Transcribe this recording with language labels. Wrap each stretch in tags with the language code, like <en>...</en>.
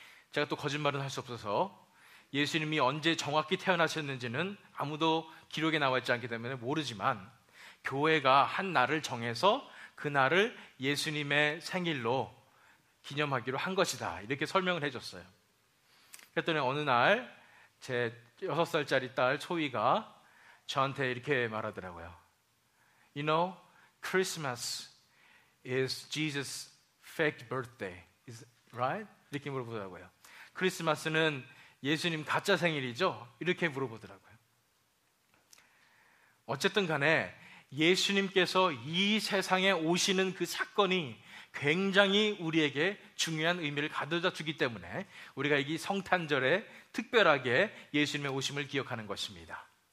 <ko>제가 또 거짓말은 할 수 없어서 예수님이 언제 정확히 태어나셨는지는 아무도 기록에 나와 있지 않기 때문에 모르지만 교회가 한 날을 정해서 그 날을 예수님의 생일로 기념하기로 한 것이다, 이렇게 설명을 해줬어요. 그랬더니 어느 날 제 6살짜리 딸 소희가 저한테 이렇게 말하더라고요.</ko> <en>You know, Christmas is Jesus' fake birthday, is right?</en> <ko>이렇게 물어보더라고요. 크리스마스는 예수님 가짜 생일이죠? 이렇게 물어보더라고요. 어쨌든 간에 예수님께서 이 세상에 오시는 그 사건이 굉장히 우리에게 중요한 의미를 가져다 주기 때문에 우리가 이 성탄절에 특별하게 예수님의 오심을 기억하는 것입니다.</ko>